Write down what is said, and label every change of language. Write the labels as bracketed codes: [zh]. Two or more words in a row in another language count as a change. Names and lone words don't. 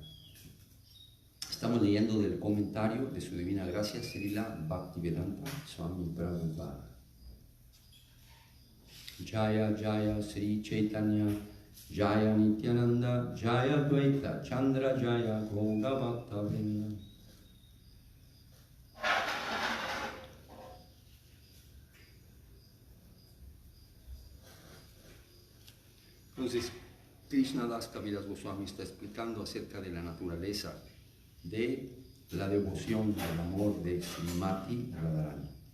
[es] Estamos leyendo del comentario de su Divina Gracia, Srila Bhaktivedanta Swami Prabhupada. [sa] Jaya Jaya Sri Chaitanya Jaya Nityananda Jaya Dvaita Chandra Jaya Gaura Bhakta Vrinda. [es] Entonces, Krishnadas Kaviraj Goswami está explicando acerca de la naturaleza de la devoción del amor de Srimati Radharani.